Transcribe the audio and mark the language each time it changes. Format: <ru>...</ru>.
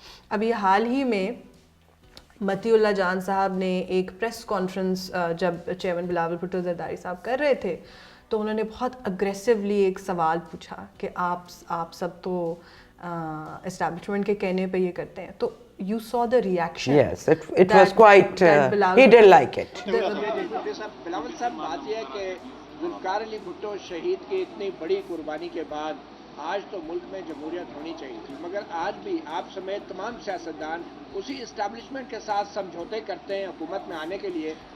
<ur>ابھی حال ہی میں متی اللہ جان صاحب نے ایک پریس کانفرنس جب چیئرمین بلاول بھٹو زرداری صاحب کر رہے تھے تو انہوں نے بہت اگریسولی ایک سوال پوچھا کہ آپ سب تو اسٹیبلشمنٹ کے کہنے پہ یہ کرتے ہیں.</ur> <en>تو you saw the reaction. Yes, it was quite, he didn't like it.</en> <ur>Bilawal صاحب بات یہ ہے کہ ذوالفقار علی بھٹو شہید کی اتنی بڑی قربانی کے بعد آج تو ملک میں جمہوریت ہونی چاہیے تھی, مگر آج بھی آپ سمیت تمام سیاستدان اسی اسٹیبلشمنٹ کے ساتھ سمجھوتے کرتے ہیں حکومت میں آنے کے لیے.</ur>